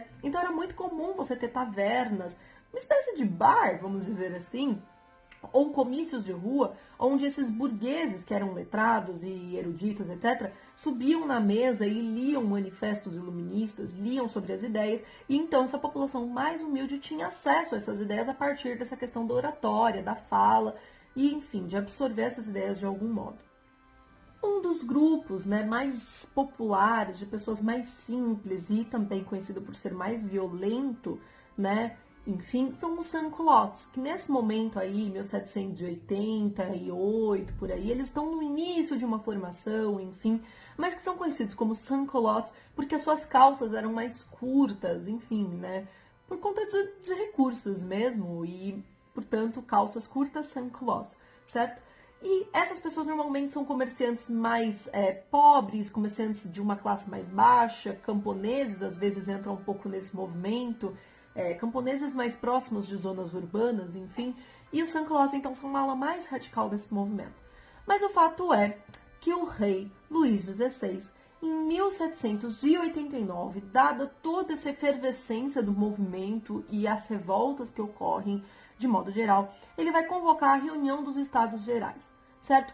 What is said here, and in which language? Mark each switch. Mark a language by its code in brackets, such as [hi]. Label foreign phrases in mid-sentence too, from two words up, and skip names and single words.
[pt] Então era muito comum você ter tavernas, uma espécie de bar, vamos dizer assim, ou comícios de rua, onde esses burgueses, que eram letrados e eruditos, etc., subiam na mesa e liam manifestos iluministas, liam sobre as ideias, e então essa população mais humilde tinha acesso a essas ideias a partir dessa questão da oratória, da fala, e enfim, de absorver essas ideias de algum modo. Um dos grupos, né, mais populares, de pessoas mais simples e também conhecido por ser mais violento, né, enfim, são os sans-culottes, que nesse momento aí, 1788, por aí, eles estão no início de uma formação, enfim, mas que são conhecidos como sans-culottes porque as suas calças eram mais curtas, enfim, né, por conta de recursos mesmo, e, portanto, calças curtas sans-culottes, certo? E essas pessoas normalmente são comerciantes mais pobres, comerciantes de uma classe mais baixa, camponeses, às vezes entram um pouco nesse movimento, camponeses mais próximos de zonas urbanas, enfim, e os sans-culottes, então, são uma ala mais radical desse movimento. Mas o fato é que o rei Luís XVI, em 1789, dada toda essa efervescência do movimento e as revoltas que ocorrem de modo geral, ele vai convocar a reunião dos Estados Gerais, certo?